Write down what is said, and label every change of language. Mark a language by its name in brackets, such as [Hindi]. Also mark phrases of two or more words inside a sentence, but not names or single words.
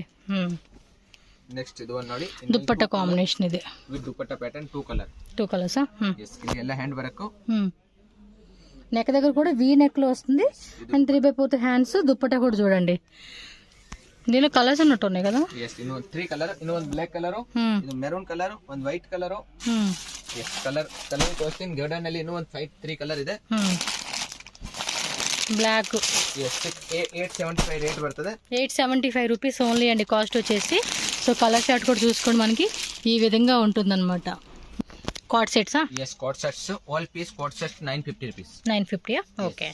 [Telugu] నెక్స్ట్ ఇది ನೋಡಿ దుప్పట్ట కాంబినేషన్ ఇది విత్ దుప్పట్ట ప్యాటర్న్ 2 కలర్స్. yes ఇది ಎಲ್ಲ [English] hand work. [Telugu] నెక్ దగ్గర కూడా [English] V neck [Telugu] లో వస్తుంది అండ్ 3/4 హ్యాండ్స్. దుప్పట్ట కూడా చూడండి, దీనిలో కలర్స్ ఉన్నట్టు ఉన్నాయి కదా. [Kannada] yes ಇನ್ನೊಂದು 3 ಕಲರ್, ಇನ್ನೊಂದು [English] black colour, [Kannada] ಇದು [English] maroon colour, [Kannada] ಒಂದು [English] white colour. [Kannada] yes ಕಲರ್ ತೋರಿಸ್ತೀನಿ. ಗಾರ್ಡನ್ ಅಲ್ಲಿ ಇನ್ನೂ ಒಂದು 3 ಕಲರ್ ಇದೆ. [Telugu] బ్లాక్. yes 875 రేట్ పడుతుంది. 875 [English] rupees only [Telugu] అండి కాస్ట్ వచ్చేసి. సో [English] colour chart [Telugu] కూడా చూసుకోండి, మనకి ఈ విధంగా ఉంటుంది అనమాట. [English] card sets. yes card sets all piece card sets 950 రూపీస్. [Telugu] 950. ఓకే.